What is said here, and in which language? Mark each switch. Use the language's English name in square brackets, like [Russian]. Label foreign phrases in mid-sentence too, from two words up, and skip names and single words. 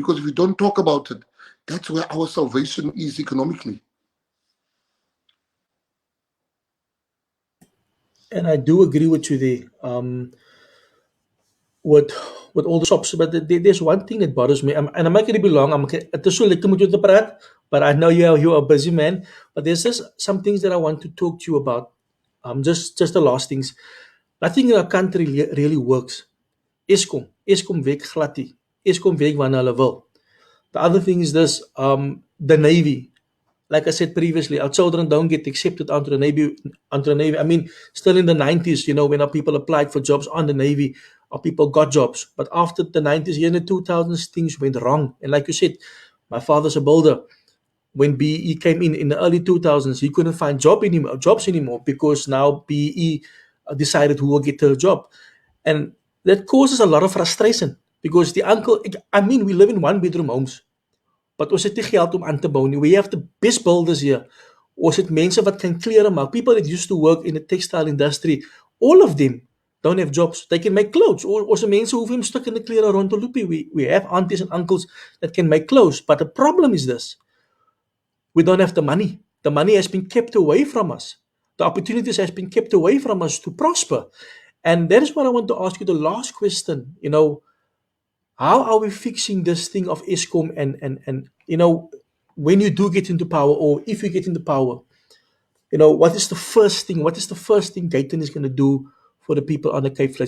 [English] Because if we don't talk about it, that's where our salvation is economically. And I do agree with you there. With all the shops, but there's one thing that bothers me, and I'm not going to be long. [Afrikaans] Het is so lekker met jou te praat, [English] but I know you are a busy man. But there's just some things that I want to talk to you about. Just the last things. Nothing in our country really works. [Afrikaans] Eskom werk glad nie. Eskom werk wanneer hulle wil. [English] The other thing is this, the Navy. like I said previously, our children don't get accepted onto the Navy. Onto the Navy. I mean, still in the 90s, when our people applied for jobs on the Navy, our people got jobs. But after the 90s, in the 2000s, things went wrong. And like you said, my father's a builder. When BE came in the early 2000s, he couldn't find jobs anymore because now BE decided who will get the job. And that causes a lot of frustration because the uncle, I mean, we live in one bedroom homes. [Afrikaans] But ons het nie geld om aan te bou nie. [English] We have the best builders here. [Afrikaans] Ons het mense wat kan klere maak. [English] People that used to work in the textile industry, all of them don't have jobs. They can make clothes. [Afrikaans] Ons het mense hoef nie stukkende klere rond te loop nie. [English] We have aunties and uncles that can make clothes. But the problem is this. We don't have the money. The money has been kept away from us. The opportunities has been kept away from us to prosper. And that is what I want to ask you the last question. How are we fixing this thing of ESCOM and when you do get into power or if you get into power, what is the first thing Gayton is going to do for the people on the Cape Flats?